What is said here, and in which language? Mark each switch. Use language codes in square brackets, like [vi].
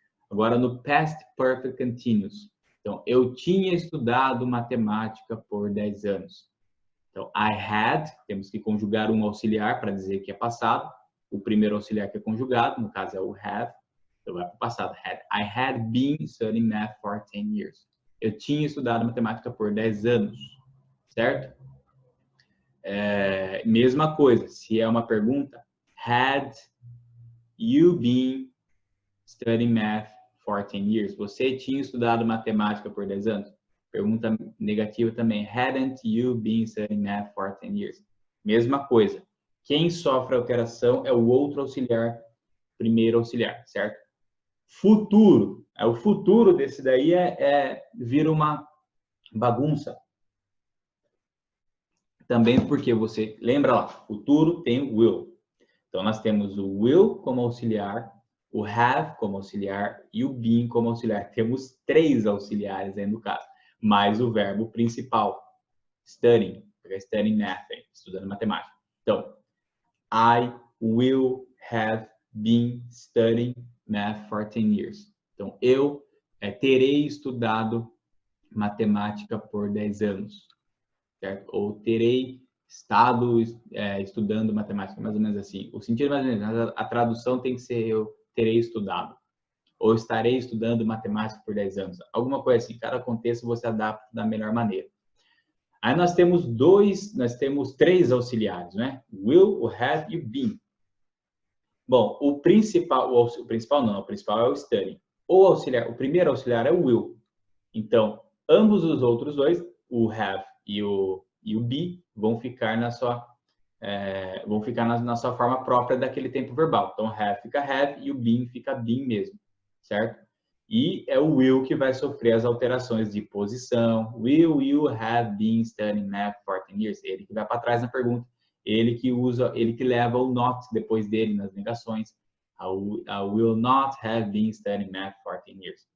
[pt] Agora no past perfect continuous. Então, eu tinha estudado matemática por 10 anos. Então, I had, temos que conjugar um auxiliar para dizer que é passado. O primeiro auxiliar que é conjugado, no caso é o have, então vai para o passado. [en] I had been studying math for 10 years. [pt] Eu tinha estudado matemática por 10 anos, certo? [en] Mesma coisa, se é uma pergunta, had you been studying math for 10 years? [pt] Você tinha estudado matemática por 10 anos? [en] Pergunta negativa também, hadn't you been studying math for 10 years? [pt] Mesma coisa, quem sofre alteração é o outro auxiliar, primeiro auxiliar, certo? Futuro, o futuro desse daí vira uma bagunça. Também porque você, lembra lá, futuro tem o will. Então, nós temos o will como auxiliar, o have como auxiliar e o been como auxiliar. Temos 3 auxiliares aí no caso, mais o verbo principal, studying, studying math, estudando matemática. [en] Então, I will have been studying math for 10 years. [pt] Então, eu terei estudado matemática por 10 anos. Certo? Ou terei estado estudando matemática, mais ou menos assim. O sentido mais ou menos, a tradução tem que ser eu terei estudado. Ou estarei estudando matemática por 10 anos. Alguma coisa assim, cada contexto você adapta da melhor maneira. Aí nós temos 3 auxiliares, né? Will, o have e o been. Bom, o principal é o study. O primeiro auxiliar é o will. Então, ambos os outros dois, o have e o be, vão ficar na sua vão ficar na sua forma própria daquele tempo verbal. Então, have fica have e o been fica been mesmo, certo? E é o will que vai sofrer as alterações de posição. [en] Will you have been studying math for 10 years? [pt] Ele que vai para trás na pergunta. Ele que leva o not depois dele nas negações. [en] I will not have been studying math for 10 years.